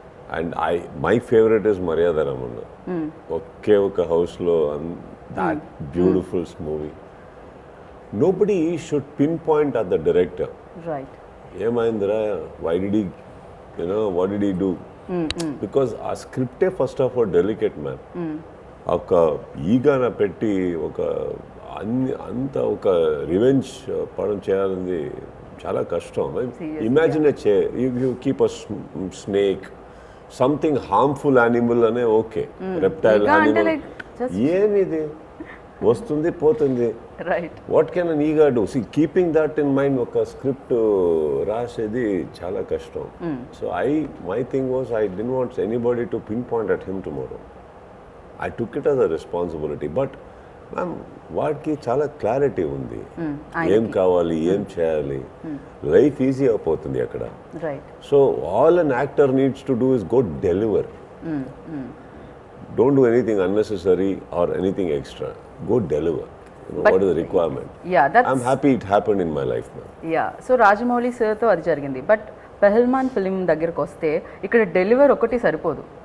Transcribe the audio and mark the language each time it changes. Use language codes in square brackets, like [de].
[en] And my favorite is Maryada Ramana. Okay, [te] oka house lo, [en] that beautiful movie. Nobody should pinpoint at the director. Right. Yeah, Mahindra, why did he, what did he do? [te] Because ఆ స్క్రిప్టే [en] First of all delicate ma'am. [te] ఒక ఈగాన పెట్టి ఒక అంత ఒక revenge పడం చేయాలని చాలా కష్టం. [en] imagine you keep a snake, something harmful animal అనే okay, reptile animal [te] ఏమిది వస్తుంది పోతుంది. [en] What can an ఈగా do? [te] C, [en] keeping that in mind [te] ఒక స్క్రిప్ట్ రాసేది చాలా కష్టం. [en] So my thing was I didn't want anybody to pinpoint at him tomorrow. I took it as a responsibility. But ma'am, [te] వాడికి చాలా clarity ఉంది, ఏం కావాలి, ఏం చేయాలి. లైఫ్ ఈజీ అయిపోతుంది అక్కడ. [en] So all an actor needs to do is go deliver. Don't do anything unnecessary or anything extra. Go deliver. What is the requirement? Yeah, I'm happy it happened in my life, man. Yeah. [te] So Rajamouli sir తో అది జరిగింది. But పెహల్మాన్ film దగ్గరకు వస్తే ఇక్కడ deliver ఒకటి సరిపోదు.